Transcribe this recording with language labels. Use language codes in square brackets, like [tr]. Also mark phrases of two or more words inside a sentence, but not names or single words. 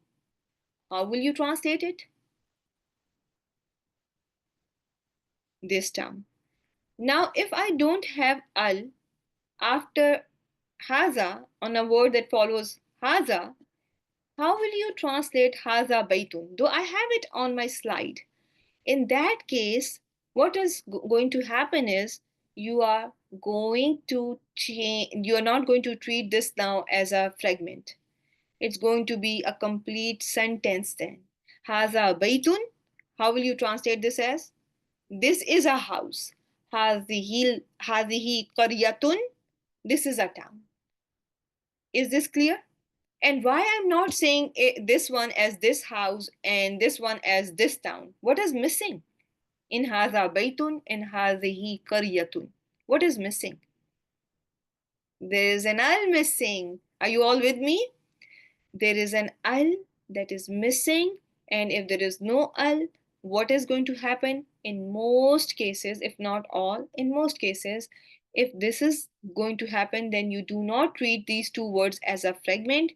[en] How will you translate it? This town. Now, if I don't have al after haza on a word that follows haza, how will you translate [ar] هذا بيت? [en] Though I have it on my slide. In that case, what is going to happen is you are going to change, you are not going to treat this now as a fragment. It's going to be a complete sentence then. [ar] هذا بيت. [en] How will you translate this as? This is a house. [ar] هذه قرية. [en] This is a town. Is this clear? And why I'm not saying this one as this house and this one as this town? What is missing in [ar] هذا بيت [en] and [ar] هذه قرية? [en] What is missing? There is an al missing. Are you all with me? There is an al that is missing, and if there is no al, what is going to happen in most cases, if not all, in most cases, if this is going to happen, then you do not treat these two words as a fragment.